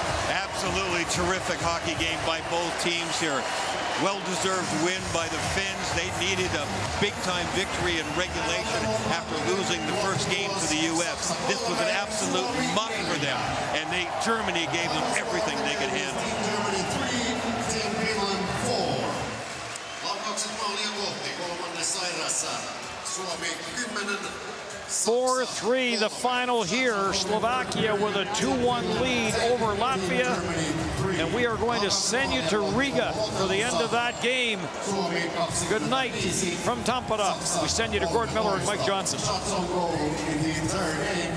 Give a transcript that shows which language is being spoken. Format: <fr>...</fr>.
<en>Absolutely terrific hockey game by both teams here. Well-deserved win by the Finns. They needed a big-time victory in regulation after losing the first game to the U.S. This was an absolute must for them, and Germany gave them everything they could handle. Germany 3, Team Finland 4.</en> <fi>Laukaukset maalia kohti kolmannessa erässä. Suomi 10.</fi> <en>4-3 the final here. Slovakia with a 2-1 lead over Latvia. And we are going to send you to Riga for the end of that game. Good night from Tampere. We send you to Gord Miller and Mike Johnson. Shots on goal in the third game.</en>